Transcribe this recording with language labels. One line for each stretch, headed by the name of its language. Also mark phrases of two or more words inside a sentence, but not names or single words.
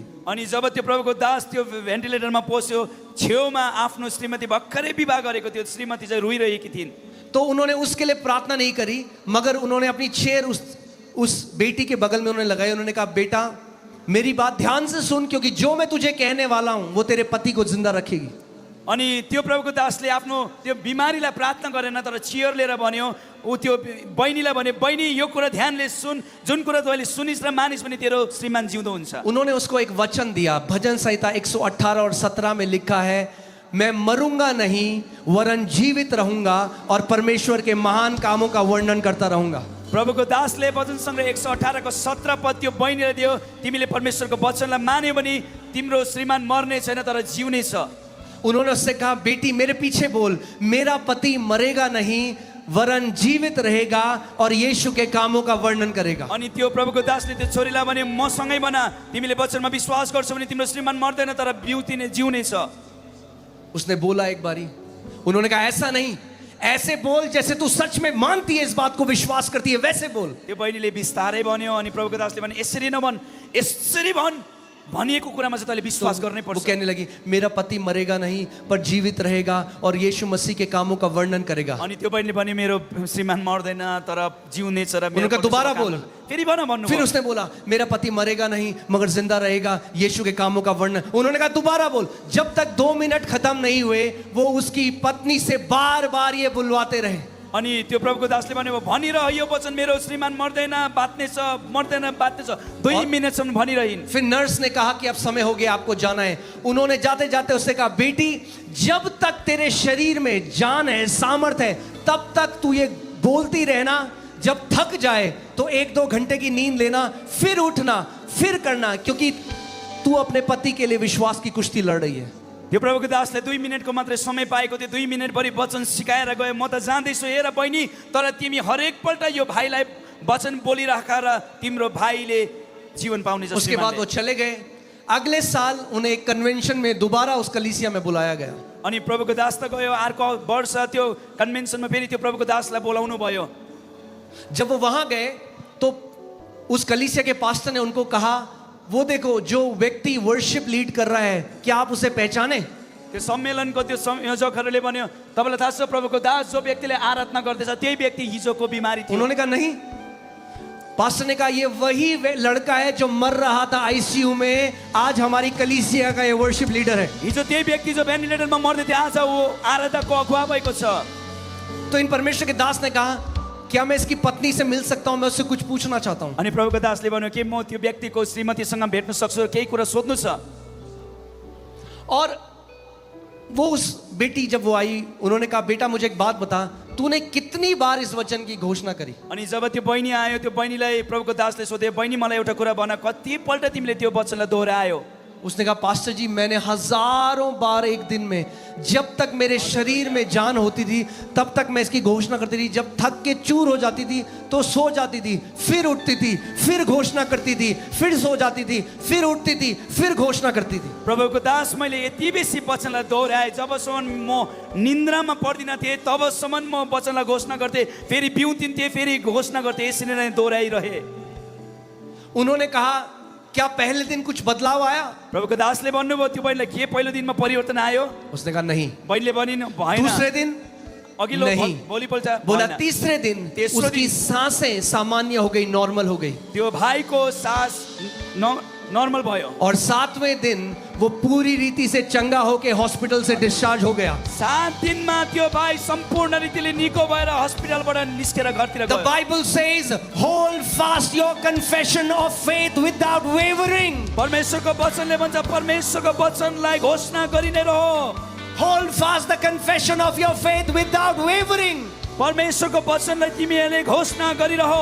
Nepali: अनि जब त्यो प्रभुको दास त्यो भेन्टिलेटरमा पस्यो, छेउमा आफ्नो श्रीमती भर्खरै विवाह गरेको थियो, श्रीमती चाहिँ रोइरहेकी थिइन्।
Hindi: तो उन्होंने उसके लिए प्रार्थना नहीं करी, मगर उन्होंने अपनी चेयर उस बेटी के बगल में उन्होंने लगाई। उन्होंने कहा बेटा मेरी बात ध्यान से सुन, क्योंकि जो मैं तुझे कहने वाला हूं वो तेरे पति को जिंदा रखेगी।
Nepali: अनि त्यो प्रभुको दासले आफ्नो त्यो बिमारीलाई प्रार्थना गरेन, तर चियर लिएर भन्यो, ऊ त्यो बहिनीलाई भन्यो, बहिनी यो कुरा ध्यानले सुन, जुन कुरा तैँले सुनिस् र मानिस् भने तेरो श्रीमान जिउँदो हुन्छ।
Hindi: उन्होंने उसको एक वचन दिया। भजन संहिता 118 और 17 में लिखा है, मैं मरूंगा नहीं वरन जीवित रहूंगा और परमेश्वर के महान कामों का वर्णन करता रहूंगा।
Nepali: प्रभुको दासले वचन सङ्ग्रह 118 को 17 पद त्यो बहिनीलाई दियो, तिमीले परमेश्वरको वचनलाई मान्यो भने तिम्रो श्रीमान मर्ने छैन तर जिउने छ।
Hindi: उन्होंने उससे कहा बेटी मेरे पीछे बोल, मेरा पति मरेगा नहीं वरन जीवित रहेगा और यीशु के कामों का वर्णन करेगा।
Nepali: अनि त्यो प्रभुको दासले त्यो छोरीलाई भने म सँगै बना, तिमीले वचनमा विश्वास गर्छौ भने तिम्रो श्रीमान मर्दैन तर जिउने छ।
Hindi: उसने बोला एक बारी, उन्होंने कहा ऐसा नहीं, ऐसे बोल जैसे तू सच में मानती है, इस बात को विश्वास करती है, वैसे बोल।
Nepali: त्यो बहिनीले बिस्तारै भन्यो अनि प्रभुको दासले भने यसरी नभन, यसरी भन, भनिएको कुरामा चाहिँ तैँले विश्वास गर्नै
Hindi: वो
Nepali: पर्छ।
Hindi: कहने लगी मेरा पति मरेगा नहीं पर जीवित रहेगा और यीशु मसीह के कामों का वर्णन करेगा।
Nepali: अनि त्यो बहिनीले भन्यो मेरो श्रीमान मर्दैन तर जिउने छ र
Hindi: उनका दोबारा बोल।
Nepali: फेरि भन भन्नु।
Hindi: फिर उसने बोला मेरा पति मरेगा नहीं मगर जिंदा रहेगा, यीशु के कामों का वर्णन। उन्होंने कहा दोबारा बोल। जब तक 2 मिनट खत्म नहीं हुए वो उसकी पत्नी से बार बार ये बुलवाते रहे।
Nepali: अनि त्यो प्रभुको दासले भन्यो भनिरह यो वचन, मेरो श्रीमान मर्दैन बाँच्ने छ, मर्दैन बाँच्ने छ, 2 मिनटसम्म भनिरहिन्।
Hindi: फिर नर्स ने कहा कि अब समय हो गया, आपको जाना है। उन्होंने जाते जाते उससे कहा बेटी जब तक तेरे शरीर में जान है, सामर्थ है, तब तक तू ये बोलती रहना, जब थक जाए तो 1-2 घंटे की नींद लेना, फिर उठना, फिर करना, क्योंकि तू अपने पति के लिए विश्वास की कुश्ती लड़ रही है।
Nepali: त्यो प्रभुको दासले 2 मिनटको मात्रै समय पाएको थियो, 2 मिनटभरि वचन सिकाएर गयो। म त जान्दैछु हेर बहिनी, तर तिमी हरेकपल्ट यो भाइलाई वचन बोलिराख र तिम्रो भाइले जीवन पाउने छ।
Hindi: उसके बाद वो चले गए। अगले साल उन्हें एक कन्वेंशन में दोबारा उस कलीसिया में बुलाया गया।
Nepali: अनि प्रभुको दास त गयो, अर्को वर्ष त्यो कन्भेन्सनमा फेरि त्यो प्रभुको दासलाई बोलाउनु भयो।
Hindi: जब वो वहां गए तो उस कलीसिया के पास्टर ने उनको कहा वो देखो जो व्यक्ति
English: worship lead
Hindi: कर रहा है, क्या आप उसे पहचाने?
Nepali: त्यो सम्मेलनको त्यो संयोजकहरूले भन्यो तपाईँलाई थाहा छ प्रभुको दास जो व्यक्तिले आराधना गर्दैछ त्यही व्यक्ति हिजोको बिमारी थियो।
Hindi: उन्होंने कहा नहीं। पास्टर ने कहा ये वही लड़का है जो मर रहा था आईसीयू में, आज हमारी कलीसिया का ये
English: worship leader
Hindi: है।
Nepali: हिजो त्यही व्यक्ति जो भेन्टिलेटरमा मर्दै थियो आज वो आराधनाको अगुवा भएको छ।
Hindi: तो इन परमेश्वर के दास ने कहा क्या मैं इसकी पत्नी से मिल सकता हूं, मैं उससे कुछ पूछना चाहता हूं।
Nepali: अनि प्रभुको दासले भन्यो कि म त्यो व्यक्तिको श्रीमतीसँग भेट्न सक्छु, केही कुरा सोध्नु छ।
Hindi: और वो उस बेटी जब वो आई, उन्होंने कहा बेटा मुझे एक बात बता, तूने कितनी बार इस वचन की घोषणा करी?
Nepali: अनि जब त्यो बहिनी आयो, त्यो बहिनीलाई प्रभुको दासले सोधे बहिनी मलाई एउटा कुरा भन, कतिपल्ट तिमीले त्यो वचनलाई दोहोऱ्यायो?
Hindi: उसने कहा पास्टर जी मैंने हजारों बार एक दिन में, जब तक मेरे शरीर में जान होती थी तब तक मैं इसकी घोषणा करती थी। जब थक के चूर हो जाती थी तो सो जाती थी, फिर उठती थी, फिर घोषणा करती थी, फिर सो जाती थी, फिर उठती थी, फिर घोषणा करती थी।
Nepali: प्रभुको दास मैले यति बेसी वचनलाई दोहोऱ्याए, जबसम्म म निन्द्रामा पर्दिन थिएँ तबसम्म म वचनलाई घोषणा गर्थेँ, फेरि बिउतिन्थेँ, फेरि घोषणा गर्थेँ, यसरी नै दोहोऱ्याइरहे।
Hindi: उन्होंने कहा क्या पहले दिन कुछ बदलाव आया?
Nepali: प्रभुको दासले भन्नुभयो त्यो बहिनीलाई के पहिलो दिनमा परिवर्तन आयो?
Hindi: उसने कहा नहीं।
Nepali: बहिनीले भनिन् भएन।
Hindi: दूसरे दिन
Nepali: अघिल्लो
Hindi: नहीं।
Nepali: भोलिपल्ट
Hindi: बोला
Nepali: भएन।
Hindi: तीसरे दिन
Nepali: तेस्रो
Hindi: उसकी
Nepali: दिन
Hindi: सांसें सामान्य हो गई, नॉर्मल हो गई।
Nepali: त्यो भाइको सास नॉर्मल भयो।
Hindi: और 7वें दिन वो पूरी रीति से चंगा होके हॉस्पिटल से डिस्चार्ज हो गया।
Nepali: 7 दिनमा त्यो भाइ सम्पूर्ण रीतिले निको भएर हस्पिटलबाट निस्केर घरतिर
English: The
Nepali: गयो।
English: Bible says, hold fast your confession of faith without wavering.
Nepali: परमेश्वरको वचनले भन्छ परमेश्वरको वचनलाई घोषणा गरिने रहो।
English: Hold fast the confession of your faith without wavering.
Nepali: परमेश्वरको वचनलाई तिमीहरूले घोषणा गरिरहो।